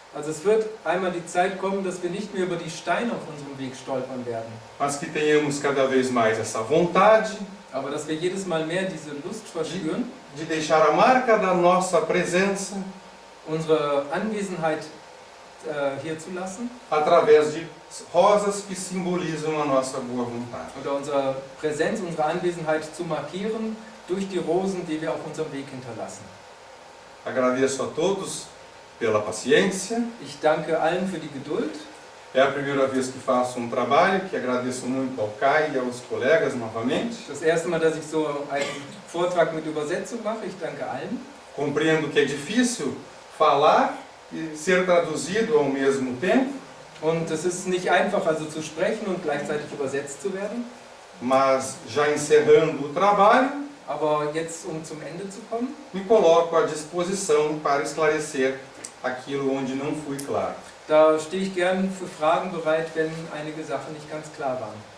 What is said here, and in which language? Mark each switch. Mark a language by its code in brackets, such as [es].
[de] also es wird einmal die Zeit kommen, dass wir nicht mehr über die Steine auf unserem Weg stolpern werden, [pt] mas que tenhamos cada vez mais essa vontade [de] aber dass wir jedes Mal mehr diese Lust verspüren, [pt] de deixar a marca da nossa presença [de] unsere Anwesenheit hier zu lassen [pt] através de rosas que simbolizam a nossa boa vontade. [de] oder unsere Präsenz, unsere Anwesenheit zu markieren durch die Rosen, die wir auf unserem Weg hinterlassen. [pt] Agradeço a todos pela paciência [de] Ich danke allen für die Geduld [pt] É a primeira vez que faço um trabalho, que agradeço muito ao Kai e aos colegas novamente. [de] Das erste Mal, dass ich so einen Vortrag mit Übersetzung mache. Ich danke allen. [pt] Compreendo que é difícil falar e ser traduzido ao mesmo tempo, [de] Und es ist nicht einfach, also zu sprechen und gleichzeitig übersetzt zu werden. [pt] mas já encerrando o trabalho, [de] Aber jetzt, um zum Ende zu kommen, [pt] me coloco à disposição para esclarecer aquilo onde não fui claro. da stehe ich gern für Fragen bereit, wenn einige Sachen nicht ganz klar waren.